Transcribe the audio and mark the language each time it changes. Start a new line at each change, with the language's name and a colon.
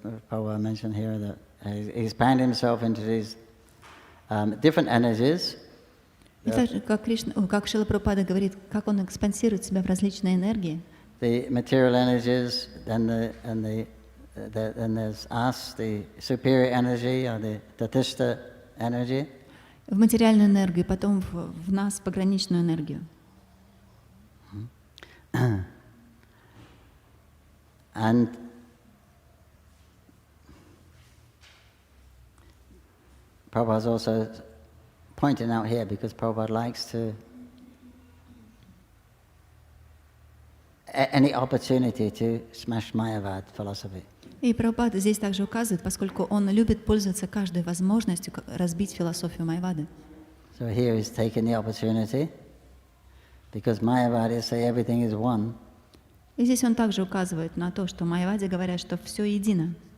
English: Prabhupada mentioned here that he expands himself into these different energies.
Russian: И так же, как Шрила Прабхупада говорит, как он экспансирует себя в различные энергии.
English: The material energies, then there's us, the superior energy, or the tatistha energy.
Russian: В материальную энергию, потом в нас пограничную энергию.
English: And Prabhupada is also pointing out here, because Prabhupada likes to any opportunity to smash Mayavad philosophy.
Russian: И Прабхупада здесь также указывает, поскольку он любит пользоваться каждой возможностью разбить философию Майявады.
English: So here he's taking the opportunity, because Mayavadis say everything is one.
Russian: И здесь он также указывает на то, что Майяваде говорят, что все едино.